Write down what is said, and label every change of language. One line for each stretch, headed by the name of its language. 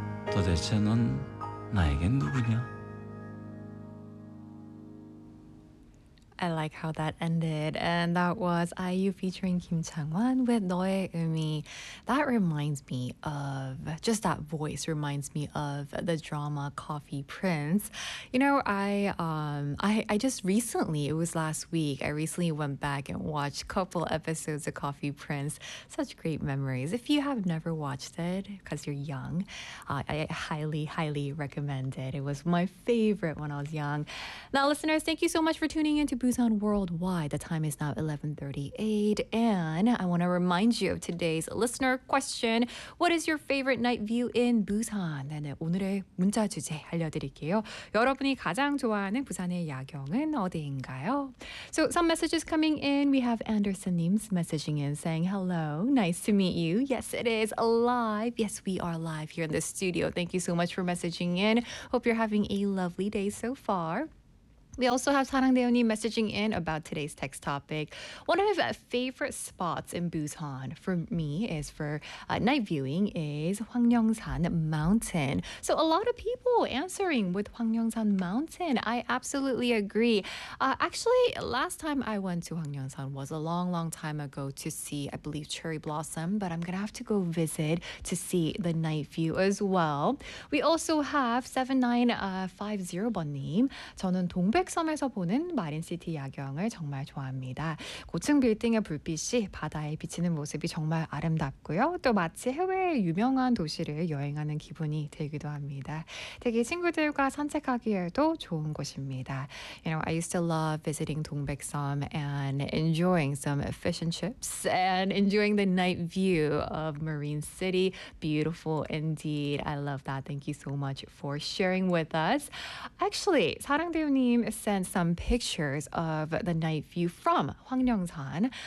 Korean: 도대체 넌 나에겐 누구냐?
English: I like how that ended. And that was IU featuring Kim Chang-won with 너의 의미. That reminds me of, just that voice reminds me of the drama Coffee Prince. You know, I just recently, it was last week, I recently went back and watched a couple episodes of Coffee Prince. Such great memories. If you have never watched it, because you're young, I highly, highly recommend it. It was my favorite when I was young. Now, listeners, thank you so much for tuning in to Busan Worldwide. The time is now 11:38, and I want to remind you of today's listener question. What is your favorite night view in Busan?
Korean: 네, 오늘의 문자 주제 알려드릴게요. 여러분이 가장 좋아하는 부산의 야경은 어디인가요?
English: So some messages coming in. We have Anderson님's messaging in saying, hello, nice to meet you. Yes, it is live. Yes, we are live here in the studio. Thank you so much for messaging in. Hope you're having a lovely day so far. We also have 사랑대원님 messaging in about today's text topic. One of my favorite spots in Busan for me is for night viewing is Hwangnyeongsan Mountain. So a lot of people answering with Hwangnyeongsan Mountain. I absolutely agree. Actually, last time I went to Hwangnyeongsan was a long, long time ago to see, I believe, cherry blossom. But I'm going to have to go visit to see the night view as well. We also have 7950번님.
Korean: 저는 동백 백섬에서 보는 마린시티 야경을 정말 좋아합니다. 고층 빌딩의 불빛이 바다에 비치는 모습이 정말 아름답고요. 또 마치 해외의 유명한 도시를 여행하는 기분이 들기도 합니다. 되게 친구들과 산책하기에도 좋은 곳입니다.
English: You know, I used to love visiting 동백섬 and enjoying some fish and chips and enjoying the night view of Marine City. Beautiful indeed. I love that. Thank you so much for sharing with us. Actually, 사랑대우님 sent some pictures of the night view from Hwangnyeongsan.